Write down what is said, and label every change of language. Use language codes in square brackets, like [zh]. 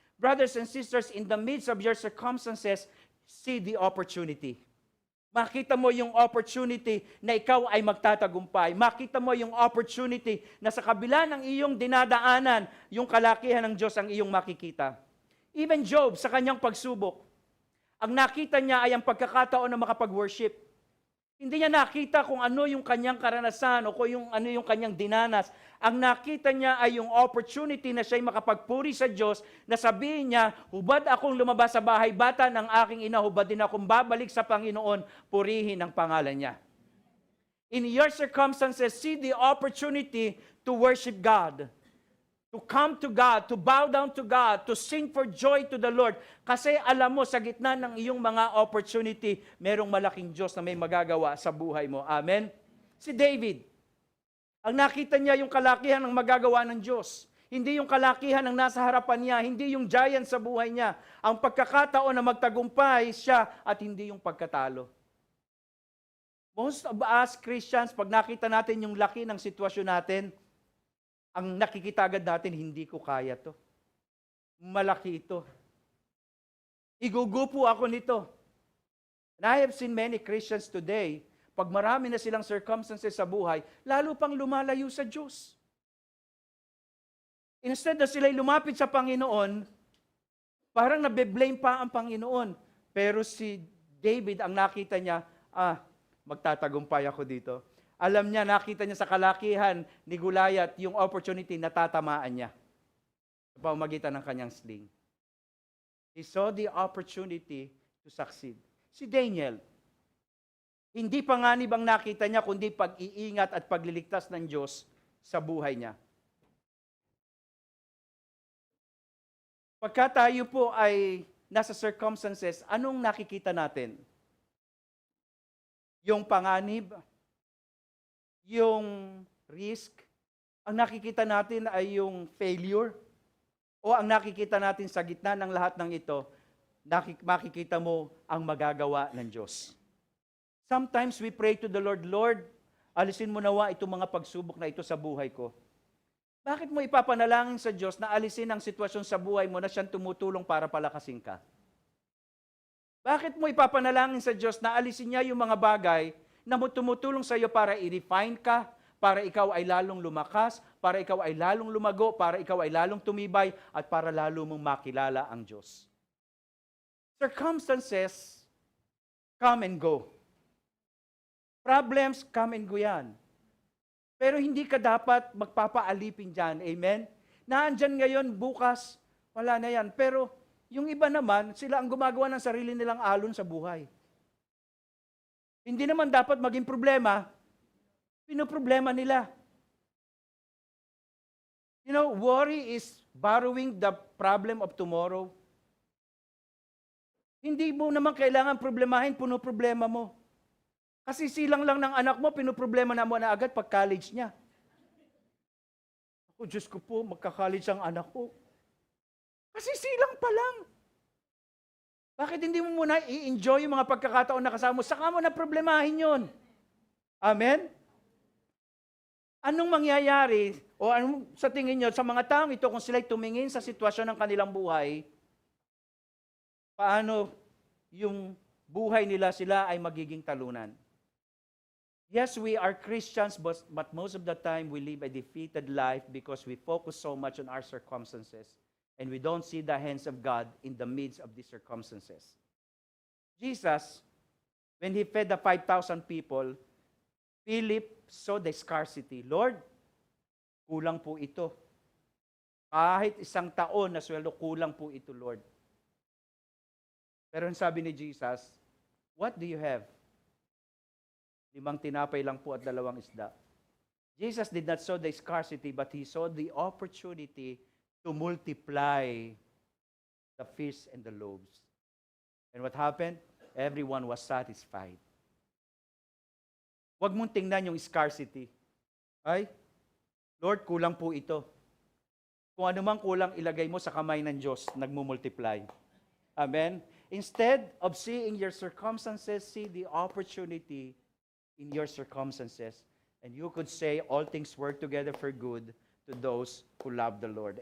[en] Brothers and sisters, in the midst of your circumstances, see the opportunity. [tl] Makita mo yung opportunity na ikaw ay magtatagumpay. Makita mo yung opportunity na sa kabila ng iyong dinadaanan, yung kalakihan ng Diyos ang iyong makikita. Even Job, sa kanyang pagsubok, ang nakita niya ay ang pagkakataon na makapag-worship. Hindi niya nakita kung ano yung kanyang karanasan o kung ano yung kanyang dinanas. Ang nakita niya ay yung opportunity na siya'y makapagpuri sa Diyos, na sabihin niya, hubad akong lumabas sa bahay bata ng aking ina, hubad din akong babalik sa Panginoon, purihin ang pangalan niya. [en] In your circumstances, see the opportunity to worship God. To come to God, to bow down to God, to sing for joy to the Lord. [tl] Kasi alam mo, sa gitna ng iyong mga opportunity, merong malaking Diyos na may magagawa sa buhay mo. Amen? Si David, ang nakita niya yung kalakihan ng magagawa ng Diyos. Hindi yung kalakihan ng nasa harapan niya, hindi yung giant sa buhay niya. Ang pagkakataon na magtagumpay siya at hindi yung pagkatalo. [en] Most of us Christians, [tl] pag nakita natin yung laki ng sitwasyon natin, ang nakikita agad natin, hindi ko kaya to. Malaki ito. Igugupo ako nito. [en] And I have seen many Christians today, [tl] pag marami na silang circumstances sa buhay, lalo pang lumalayo sa Diyos. Instead na sila'y lumapit sa Panginoon, parang nabe-blame pa ang Panginoon. Pero si David, ang nakita niya, magtatagumpay ako dito. Alam niya, nakita niya sa kalakihan ni Goliath yung opportunity na tatamaan niya sa pamamagitan ng kanyang sling. [en] He saw the opportunity to succeed. [tl] Si Daniel, hindi panganib ang nakita niya, kundi pag-iingat at pagliligtas ng Diyos sa buhay niya. Pagka tayo po ay nasa circumstances, anong nakikita natin? Yung panganib, yung risk, ang nakikita natin ay yung failure, o ang nakikita natin sa gitna ng lahat ng ito, makikita mo ang magagawa ng Diyos. [en] Sometimes we pray to the Lord, [tl] Lord, alisin mo nawa itong mga pagsubok na ito sa buhay ko. Bakit mo ipapanalangin sa Diyos na alisin ang sitwasyon sa buhay mo na siyang tumutulong para palakasin ka? Bakit mo ipapanalangin sa Diyos na alisin niya yung mga bagay na tumutulong sa iyo para i-refine ka, para ikaw ay lalong lumakas, para ikaw ay lalong lumago, para ikaw ay lalong tumibay, at para lalo mong makilala ang Diyos? [en] Circumstances come and go. Problems come and go yan. [tl] Pero hindi ka dapat magpapaalipin dyan. Amen? Naandyan ngayon, bukas, wala na yan. Pero yung iba naman, sila ang gumagawa ng sarili nilang alon sa buhay. Hindi naman dapat maging problema, pinoproblema nila. [en] You know, worry is borrowing the problem of tomorrow. [tl] Hindi mo naman kailangan problemahin, puno-problema mo. Kasi silang lang ng anak mo, pinoproblema na mo na agad pag college niya. Ako, Diyos ko po, magka-college ang anak ko. Kasi silang pa lang. Bakit hindi mo muna i-enjoy yung mga pagkakataon na kasama mo? Saka mo na problemahin yon. Amen? Anong mangyayari, o anong sa tingin nyo, sa mga taong ito, kung sila'y tumingin sa sitwasyon ng kanilang buhay, paano yung buhay nila sila ay magiging talunan? [en] Yes, we are Christians, but most of the time we live a defeated life because we focus so much on our circumstances and we don't see the hands of God in the midst of these circumstances. Jesus, when He fed the 5,000 people, Philip saw the scarcity. [tl] Lord, kulang po ito. Kahit isang taon na sweldo, kulang po ito, Lord. Pero sabi ni Jesus, [en] what do you have? [tl] 5 tinapay lang po at 2 isda. [en] Jesus did not saw the scarcity, but He saw the opportunity to multiply the fish and the loaves. And what happened? Everyone was satisfied. [tl] Huwag mong tingnan yung scarcity. Ay, Lord, kulang po ito. Kung ano mang kulang, ilagay mo sa kamay ng Diyos, nagmumultiply. [en] Amen? Instead of seeing your circumstances, see the opportunity in your circumstances. And you could say, all things work together for good to those who love the Lord.